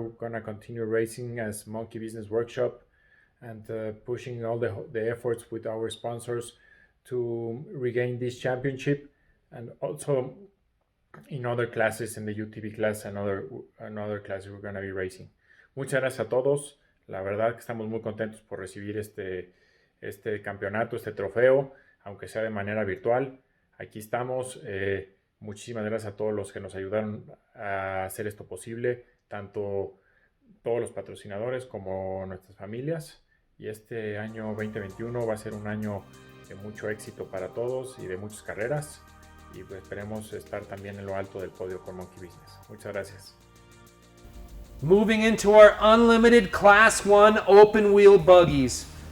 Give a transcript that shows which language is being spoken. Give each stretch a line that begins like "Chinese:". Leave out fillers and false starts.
English: We're gonna continue racing as Monkey Business Workshop and pushing all the efforts with our sponsors to regain this championship, and also in other classes, in the UTV class and other classes we're gonna be racing.
Spanish: Muchas gracias a todos. La verdad que estamos muy contentos por recibir este campeonato, este trofeo, aunque sea de manera virtual. Aquí estamos. Muchísimas gracias a todos los que nos ayudaron a hacer esto posible, tanto todos los patrocinadores como nuestras familias. Y este año 2021 va a ser un año de mucho éxito para todos y de muchas carreras. Y pues esperemos estar también en lo alto del podio con Monkey Business. Muchas gracias.
English: Moving into our unlimited Class 1 open wheel buggies.